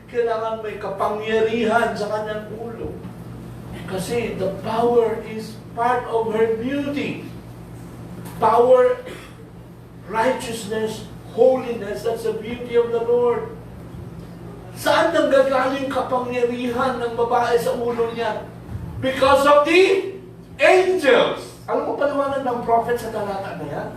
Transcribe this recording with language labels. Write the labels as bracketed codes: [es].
[tl] Kailangan may kapangyarihan sa kanyang ulo. [en] Kasi the power is part of her beauty. Power, righteousness, holiness, that's the beauty of the Lord. [tl] Saan nanggagaling kapangyarihan ng babae sa ulo niya? [en] Because of the angels. [tl] Alam mo paliwanag ng prophet sa talata na yan?